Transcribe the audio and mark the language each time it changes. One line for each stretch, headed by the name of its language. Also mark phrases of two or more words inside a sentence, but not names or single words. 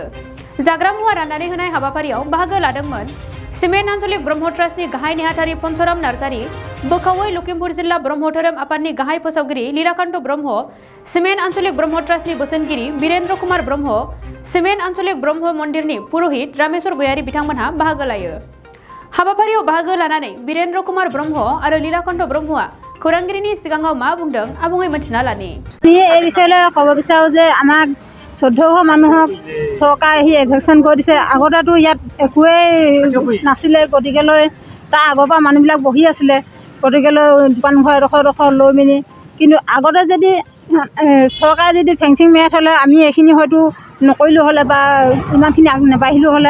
Bodo: जाग्रा मुवा राननानै होनाय हाबाफारियाव बाहागो लादोंमोन सिमेन्ट आन्चलिक ब्रह्म ट्रास्टनि गाहाय नेहाथारि पन्चराम नार्जारी, बोखावै लखिमपुर जिल्ला ब्रह्म धोरोम आफादनि गाहाय फोसावगिरि लीलाकान्त ब्रह्म, सिमेन्ट आन्चलिक ब्रह्म ट्रास्टनि बोसोनगिरि वीरेन्द्र कुमार ब्रह्म, सिमेन्ट आन्चलिक ब्रह्म मन्दिरनि पुरहित रामेश्वर गयारी बिथांमोनहा बाहागो लायो। हाबाफारियाव बाहागो लानानै वीरेन्द्र कुमार ब्रह्म आरो लीलाकान्त ब्रह्मआ खौरांगिरिनि सिगाङाव मा बुंदों आबुङै मिथिना लानि।
Assamese: এই বিষয়ে ক'ব বিচাৰোঁ যে আমাক 1400 মানুহক চৰকাৰে আহি এভেকশ্যন কৰি দিছে। আগতেতো ইয়াত একোৱেই নাছিলে, গতিকেলৈ তাৰ আগৰ পৰা মানুহবিলাক বহি আছিলে, গতিকেলৈ দোকান ঘৰ এডোখৰ লৈ মেলি। কিন্তু আগতে যদি চৰকাৰে যদি ফেঞ্চিং মেৰাই থ'লে আমি এইখিনি হয়তো নকৰিলোঁ হ'লে বা ইমানখিনি আগ নাবাঢ়িলোঁ হ'লে।